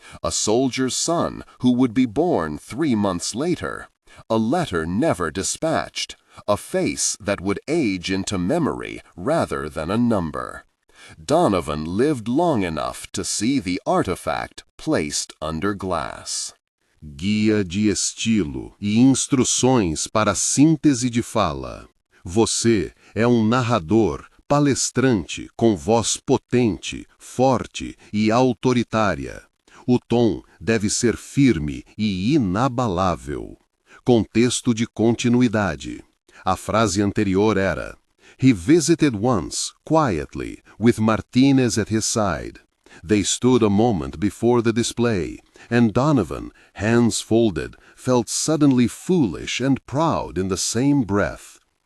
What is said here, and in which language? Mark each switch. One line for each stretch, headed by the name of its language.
English: A soldier's son who would be born 3 months later. A letter never dispatched. A face that would age into memory rather than a number. Donovan lived long enough to see the artifact placed under glass.
Portuguese: Guia de estilo e instruções para síntese de fala. Você é narrador, palestrante com voz potente, forte e autoritária. O tom deve ser firme e inabalável. Contexto de continuidade. A frase anterior era:
English: He visited once, quietly, with Martinez at his side. They stood a moment before the display, and Donovan, hands folded, felt suddenly foolish and proud in the same breath.